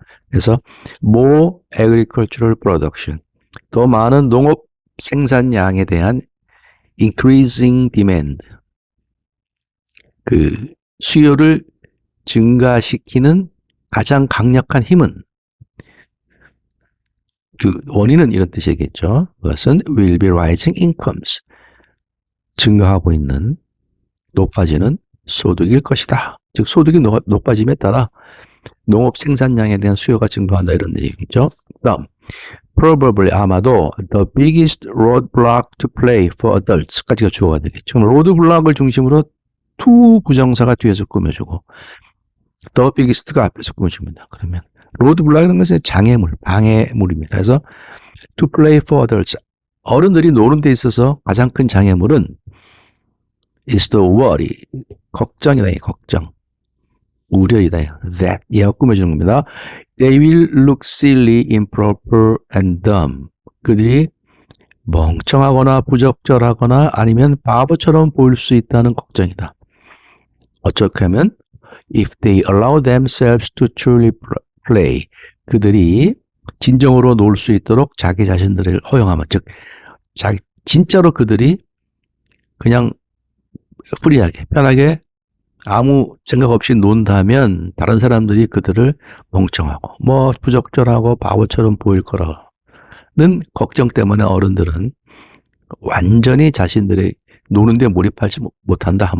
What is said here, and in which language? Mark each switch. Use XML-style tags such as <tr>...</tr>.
<ko>그래서</ko> <en>more agricultural production,</en> <ko>더 많은 농업 생산량에 대한</ko> <en>increasing demand,</en> <ko>그 수요를 증가시키는 가장 강력한 힘은 그 원인은 이런 뜻이겠죠. 그것은</ko> <en>will be rising incomes,</en> <ko>증가하고 있는 높아지는 소득일 것이다. 즉 소득이 높아짐에 따라 농업 생산량에 대한 수요가 증가한다 이런 얘기죠. 다음 probably 아마도</ko> <en>the biggest roadblock to play for adults</en> <ko>까지가 주어가 되겠죠. 로드블락을 중심으로 to 부정사가 뒤에서 꾸며주고</ko> <en>the biggest</en> <ko>가 앞에서 꾸며줍니다. 그러면 로드블락이라는 것은 장애물, 방해물입니다. 그래서</ko> <en>to play for adults,</en> <ko>어른들이 노는 데 있어서 가장 큰 장애물은</ko> <en>is the worry,</en> <ko>걱정이다. 걱정, 우려이다. that 얘가 꾸며주는 겁니다.</ko> <en>They will look silly, improper and dumb.</en> <ko>그들이 멍청하거나 부적절하거나 아니면 바보처럼 보일 수 있다는 걱정이다. 어떻게 하면</ko> <en>if they allow themselves to truly play,</en> <ko>그들이 진정으로 놀 수 있도록 자기 자신들을 허용하면, 즉 진짜로 그들이 그냥 프리하게 편하게 아무 생각 없이 논다면 다른 사람들이 그들을 멍청하고 뭐 부적절하고 바보처럼 보일 거라는 걱정 때문에 어른들은 완전히 자신들의 노는데 몰입하지 못한다.</ko>